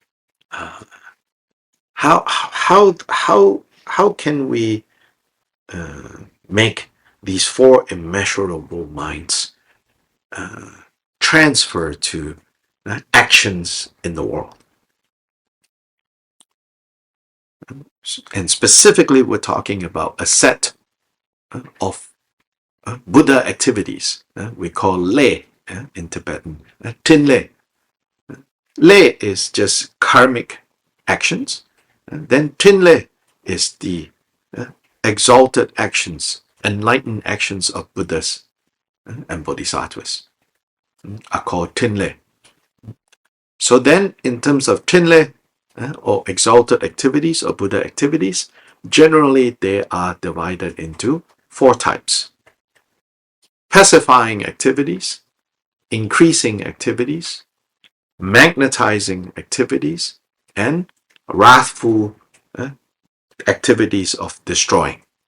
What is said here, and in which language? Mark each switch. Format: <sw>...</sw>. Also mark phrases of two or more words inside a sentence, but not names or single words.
<en>how can we make these 4 immeasurable minds transfer to actions in the world. And specifically, we're talking about a set of Buddha activities we call lei in Tibetan,</en> <bo>tin lei.</bo> <en>Lei is just karmic actions, and then</en> <bo>tin lei</bo> <en>is the exalted actions, enlightened actions of Buddhas and Bodhisattvas. are called Tinle. So then, in terms of Tinle, or exalted activities or Buddha activities, generally they are divided into four types: pacifying activities, increasing activities, magnetizing activities, and wrathful activities of destroying.</en>